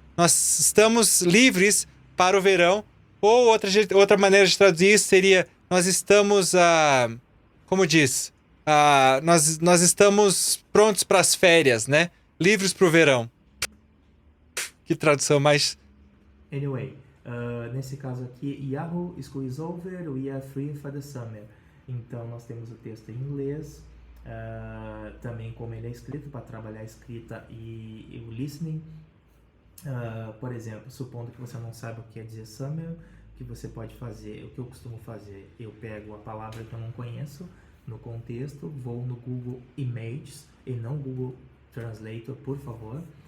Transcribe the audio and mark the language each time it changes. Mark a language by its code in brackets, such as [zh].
[pt] Nós estamos livres para o verão. Ou outra maneira de traduzir isso seria: nós estamos, como diz? Nós estamos prontos para as férias, né? Livres para o verão. Que tradução mais... [en] Anyway, [pt] nesse caso aqui, [en] Yahoo, school is over, we are free for the summer. [pt] Então nós temos o texto em inglês, também como ele é escrito, para trabalhar a escrita e o listening. Por exemplo, supondo que você não sabe o que quer dizer summer, o que você pode fazer, o que eu costumo fazer, eu pego a palavra que eu não conheço no contexto, vou no Google Images e não Google Translator, por favor.